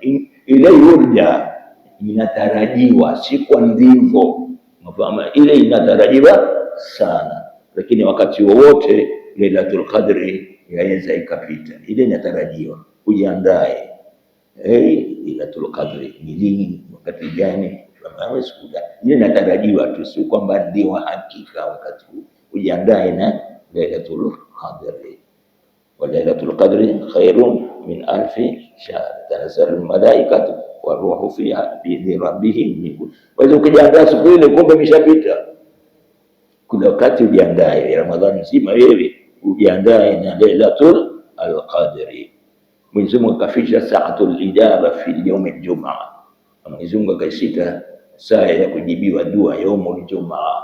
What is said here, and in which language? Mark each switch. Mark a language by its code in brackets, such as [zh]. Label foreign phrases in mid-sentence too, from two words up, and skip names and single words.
[sw] Ile yurja inatarajiwa, si kwa ndivyo, mafahamu, ile inatarajiwa sana, lakini wakati wowote Lailatul Qadr yaweza ikapita. Ile inatarajiwa, ujiandae. Lailatul Qadr ni lini, wakati gani? Ile inatarajiwa tu, si kwamba ndio hakika wakati huu. Ujiandae na Lailatul Qadr. [ar] وليلة القدر خير من ألف شهر تنزل الملائكة والروح فيها بربهم من كل. [sw] Kwa hiyo ukijiandaa siku ile, kumbe imeshapita. Kuna wakati ujiandae Ramadhani nzima wewe ujiandae na Lailatul Qadri. Mwenyezi Mungu akaficha [ar] ساعة الإجابة في يوم الجمعة. [sw] Mwenyezi Mungu akaisita saa ya kujibiwa dua [ar] يوم الجمعة.